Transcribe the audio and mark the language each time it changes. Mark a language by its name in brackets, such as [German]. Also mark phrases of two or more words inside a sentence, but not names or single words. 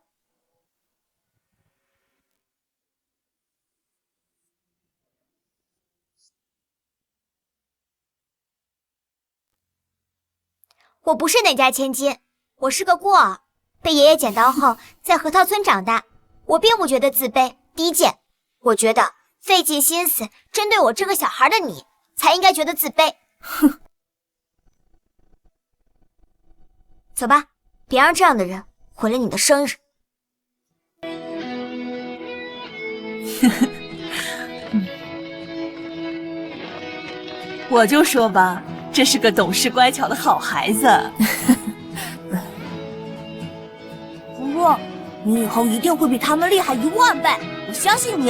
[Chinese] 我不是哪家千金，我是个孤儿，被爷爷捡到後在河套村長大。我並不覺得自卑低賤，我覺得費盡心思針對我這個小孩的你，才應該覺得自卑。哼，走吧，別讓這樣的人毀了你的生日。我就說吧，這是個懂事乖巧的好孩子。如若，你以後一定會比他們厲害10000倍，我相信你。